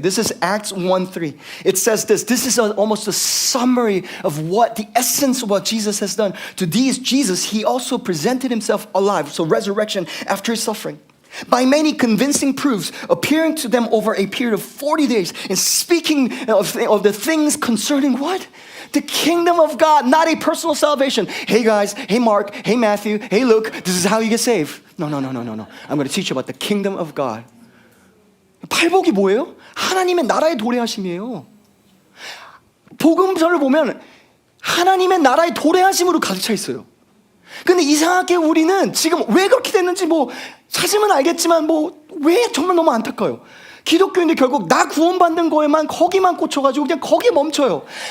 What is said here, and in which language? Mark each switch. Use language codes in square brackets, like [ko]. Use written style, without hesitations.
[en] This is Acts 1:3. It says this. This is almost a summary of what the essence of what Jesus has done. To these, Jesus, he also presented himself alive. So resurrection after his suffering. By many convincing proofs, appearing to them over a period of 40 days and speaking of the things concerning what? The kingdom of God, not a personal salvation. Hey guys, hey Mark, hey Matthew, hey Luke, this is how you get saved. No. I'm going to teach you about the kingdom of God. [ko] 팔복이 뭐예요? 하나님의 나라의 도래하심이에요. 복음서를 보면 하나님의 나라의 도래하심으로 가득 차 있어요. 근데 이상하게 우리는 지금 왜 그렇게 됐는지 뭐 찾으면 알겠지만 뭐 왜 정말 너무 안타까워요. 기독교인들 결국 나 구원받는 거에만 거기만 꽂혀가지고 그냥 거기에 멈춰요.